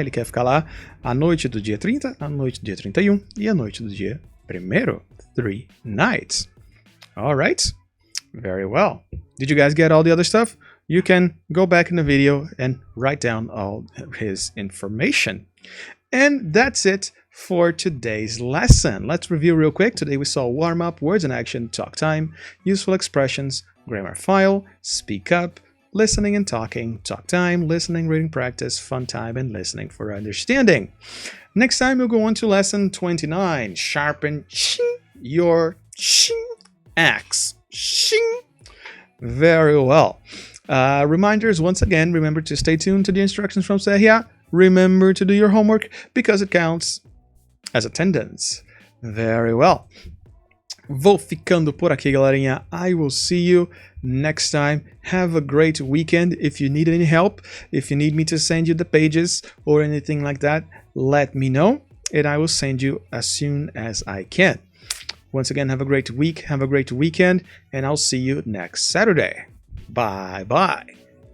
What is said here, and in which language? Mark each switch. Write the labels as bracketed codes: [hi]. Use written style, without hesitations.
[pt] Ele quer ficar lá a noite do dia 30, a noite do dia 31 e a noite do dia 1º. [en] 3 nights. All right. Very well. Did you guys get all the other stuff? You can go back in the video and write down all his information. And that's it for today's lesson. Let's review real quick. Today we saw warm up, words in action, talk time, useful expressions, grammar file, speak up, listening and talking, talk time, listening, reading practice, fun time, and listening for understanding. Next time we'll go on to lesson 29. Sharpen your axe. Very well. Reminders, once again, remember to stay tuned to the instructions from CEBRAC. Remember to do your homework because it counts as attendance. Very well. [pt] Vou ficando por aqui, galerinha. [en] I will see you next time. Have a great weekend. If you need any help, if you need me to send you the pages or anything like that, let me know and I will send you as soon as I can. Once again, have a great week, have a great weekend, and I'll see you next Saturday. Bye-bye.